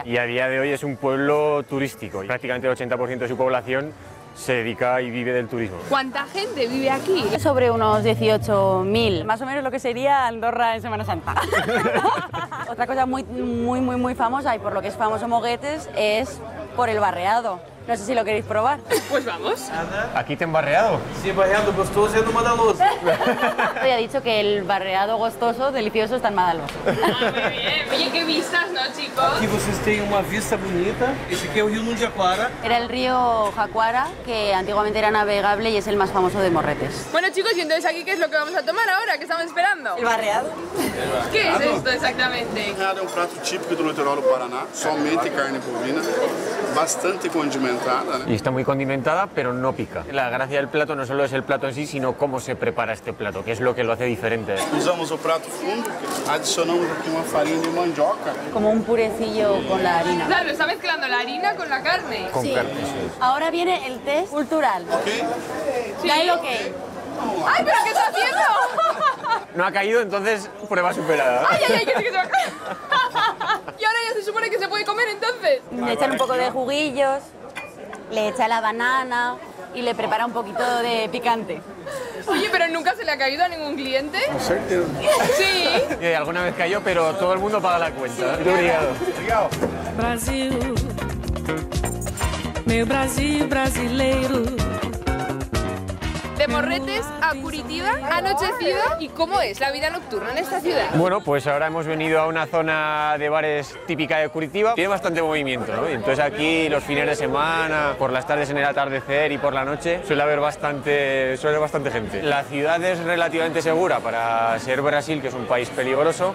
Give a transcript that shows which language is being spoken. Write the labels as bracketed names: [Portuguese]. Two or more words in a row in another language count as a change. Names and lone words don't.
[Spanish] Y a día de hoy es un pueblo turístico. Prácticamente el 80% de su población se dedica y vive del turismo. ¿Cuánta gente vive aquí? Sobre unos 18.000, más o menos lo que sería Andorra en Semana Santa. Otra cosa muy famosa, y por lo que es famoso Moguetes, es por el barreado. No sé si lo queréis probar. Pues vamos. ¿Aquí te han barreado? [Portuguese] Se barreado gostoso é no Madaloso. [Spanish] Hoy ha dicho que el barreado gostoso, delicioso, está en Madaloso. Ah, muy bien. Oye, qué vistas, ¿no, chicos? [Portuguese] Aqui vocês têm uma vista bonita. Esse aqui é o Rio Nundiaquara. [Spanish] Era el río Jacuara, que antiguamente era navegable y es el más famoso de Morretes. Bueno, chicos, y entonces aquí, ¿qué es lo que vamos a tomar ahora? ¿Qué estamos esperando? ¿El barreado? ¿Qué es esto exactamente? [Portuguese] É um prato típico do litoral do Paraná, somente carne bovina. bastante condimentada, [Spanish] Y está muy condimentada, pero no pica. La gracia del plato no solo es el plato en sí, sino cómo se prepara este plato, que es lo que lo hace diferente. Usamos el [Portuguese] prato fundo, [Spanish] adicionamos aquí una farina de mandioca. Como un purecillo con la harina. Claro, está mezclando la harina con la carne. Con Sí. carne, sí. Ahora viene el test cultural. Ok? Da el ok. ¡Ay, pero qué está haciendo! No ha caído, entonces prueba superada. ¡Ay, ay, ay, que se va a caer! Y ahora ya se supone que se puede comer entonces. Le echan un poco de juguillos, le echa la banana y le prepara un poquito de picante. Oye, pero nunca se le ha caído a ningún cliente. [Portuguese] Com certeza. [Spanish] Sí. Alguna vez cayó, pero todo el mundo paga la cuenta. [Portuguese] Obrigado. Legal. Brasil, meu Brasil brasileiro. [Spanish] De Morretes a Curitiba, anochecido. ¿Y cómo es la vida nocturna en esta ciudad? Bueno, pues ahora hemos venido a una zona de bares típica de Curitiba. Tiene bastante movimiento, ¿no? Y entonces aquí los fines de semana, por las tardes en el atardecer y por la noche suele haber bastante gente. La ciudad es relativamente segura para ser Brasil, que es un país peligroso.